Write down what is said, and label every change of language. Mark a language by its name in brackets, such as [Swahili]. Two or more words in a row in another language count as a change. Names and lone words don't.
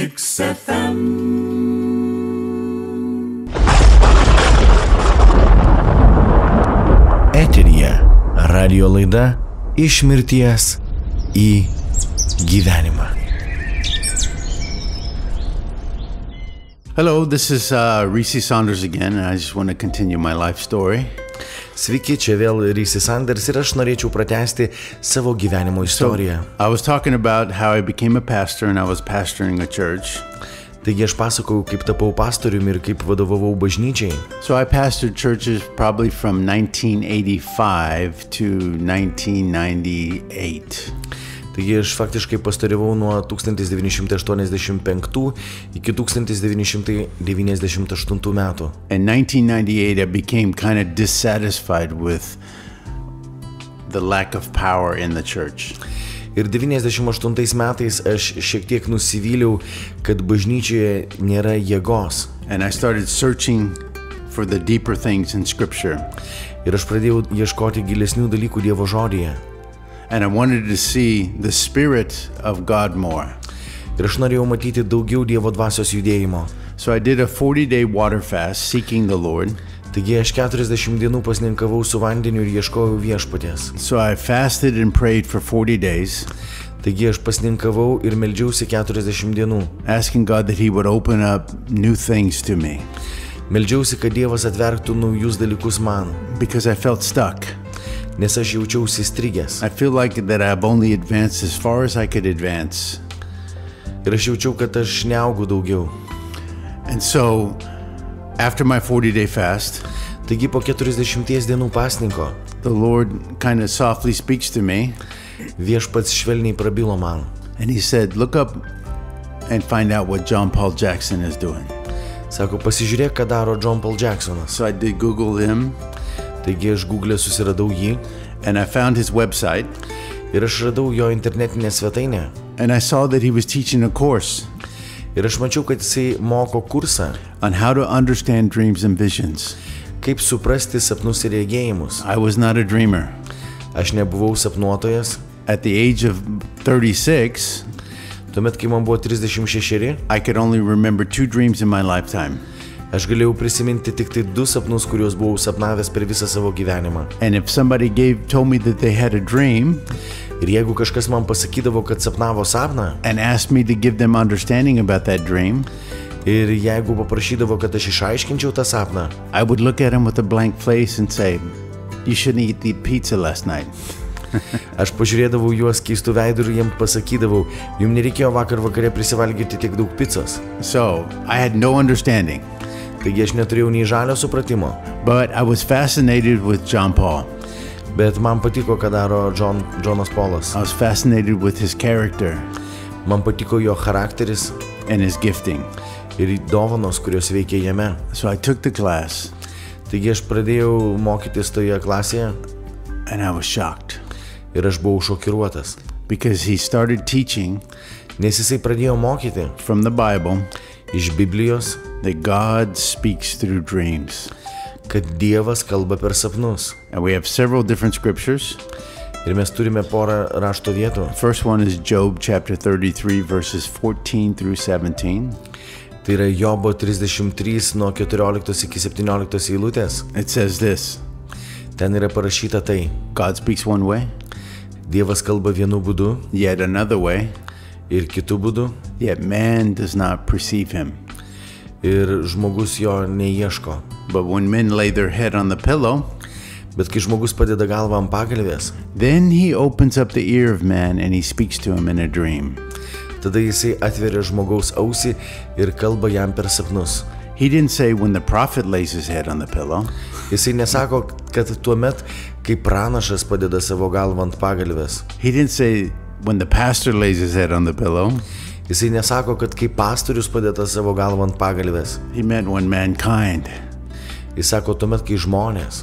[Lithuanian] XFM. Eteryje radio laida Iš mirties į gyvenimą. [English] Hello, this is Recie Saunders again, and I just want to continue my life story. [Lithuanian] Sveiki, čia vėl Recie Saunders ir aš norėčiau pratęsti savo gyvenimo istoriją. [English] I was talking about how I became a pastor and I was pastoring a church. [Lithuanian] Taigi aš pasakojau, kaip tapau pastoriumi ir kaip vadovavau bažnyčiai. [English] So I pastored churches probably from 1985 to 1998. [Lithuanian] Taigi aš faktiškai pastoravau nuo 1985 iki 1998 metų. [English] In 1998 I became kind of dissatisfied with the lack of power in the church. [Lithuanian] Ir 98 metais aš šiek tiek nusivyliau, kad bažnyčioje nėra jėgos. [English] And I started searching for the deeper things in Scripture. [Lithuanian] Ir aš pradėjau ieškoti gilesnių dalykų Dievo žodyje. [English] And I wanted to see the Spirit of God more. [Lithuanian] Ir aš norėjau matyti daugiau Dievo dvasios judėjimo. [English] So I did a 40-day water fast seeking the Lord. [Lithuanian] Taigi aš 40 dienų pasninkavau su vandeniu ir ieškojau viešpaties. [English] So I fasted and prayed for 40 days. [Lithuanian] Taigi aš pasninkavau ir meldžiausi 40 dienų. [English] Asking God that He would open up new things to me. [Lithuanian] Meldžiausi, kad Dievas atvertų naujus dalykus man. [English] Because I felt stuck. [Lithuanian] Nes aš jaučiausi įstrigęs. [English] I feel like that I've only advanced as far as I could advance. [Lithuanian] Ir aš jaučiau, kad aš neaugu daugiau. [English] And so, after my 40-day fast, [Lithuanian] taigi po 40 dienų pasninko, [English] the Lord kind of softly speaks to me. [Lithuanian] Viešpats švelniai prabilo man. [English] And He said, look up and find out what John Paul Jackson is doing. [Lithuanian] Sako, pasižiūrėk, ką daro John Paul Jacksonas. [English] So I did Google him. [Lithuanian] Taigi aš Google susiradau jį. [English] And I found his website. [Lithuanian] Ir aš radau jo internetinę svetainę. [English] And I saw that he was teaching a course. [Lithuanian] Ir aš mačiau, kad jisai moko kursą. [English] On how to understand dreams and visions. [Lithuanian] Kaip suprasti sapnus ir regėjimus. [English] I was not a dreamer. [Lithuanian] Aš nebuvau sapnuotojas. [English] At the age of 36, [Lithuanian] tuomet, kai man buvo 36, [English] I could only remember 2 dreams in my lifetime. [Lithuanian] Aš galėjau prisiminti tik tai 2 sapnus, kuriuos buvau sapnavęs per visą savo gyvenimą. [English] And if somebody told me that they had a dream, [Lithuanian] ir jeigu kažkas man pasakydavo, kad sapnavo sapną, [English] and asked me to give them understanding about that dream, [Lithuanian] ir jeigu paprašydavo, kad aš išaiškinčiau tą sapną, [English] I would look at him with a blank face and say, you shouldn't eat the pizza last night. [Lithuanian] Aš pažiūrėdavau juos keistų veidų ir jiems pasakydavau, jums nereikėjo vakar vakare prisivalgyti tiek daug pizzos. [English] So, I had no understanding. [Lithuanian] Taigi aš neturėjau nei žalio supratimo. [English] But I was fascinated with John Paul. [Lithuanian] Bet man patiko, ką daro Jonas Paulas. [English] I was fascinated with his character. [Lithuanian] Man patiko jo charakteris. [English] And his gifting. [Lithuanian] Ir dovanos, kurios veikia jame. [English] So I took the class. [Lithuanian] Taigi aš pradėjau mokytis toje klasėje. [English] And I was shocked. [Lithuanian] Ir aš buvau šokiruotas. [English] Because he started teaching. [Lithuanian] Nes jisai pradėjo mokyti. [English] From the Bible. [Lithuanian] Iš Biblijos. [English] That God speaks through dreams. [Lithuanian] Kad Dievas kalba per sapnus. [English] And we have several different scriptures. [Lithuanian] Ir mes turime porą rašto vietų. [English] First one is Job chapter 33 verses 14 through 17. [Lithuanian] Tai yra Jobo 33 nuo 14 iki 17 eilutės. [English] It says this. [Lithuanian] Ten yra parašyta tai. [English] God speaks one way. [Lithuanian] Dievas kalba vienu būdu. [English] Yet another way. [Lithuanian] Ir kitu būdu. [English] Yet man does not perceive him. [Lithuanian] Ir žmogus jo neieško. [English] But when men lay their head on the pillow, [Lithuanian] bet kai žmogus padeda galvą ant pagalvės, [English] then he opens up the ear of man and he speaks to him in a dream. [Lithuanian] Tada jisai atveria žmogaus ausį ir kalba jam per sapnus. [English] He didn't say when the prophet lays his head on the pillow. [Lithuanian] Jisai nesako, kad tuomet, kai pranašas padeda savo galvą ant pagalvės. [English] He didn't say when the pastor lays his head on the pillow. [Lithuanian] Jisai nesako, kad kai pastorius padeda savo galvą ant pagalvės. [English] He meant when mankind [Lithuanian] Jis sako tuomet, kai žmonės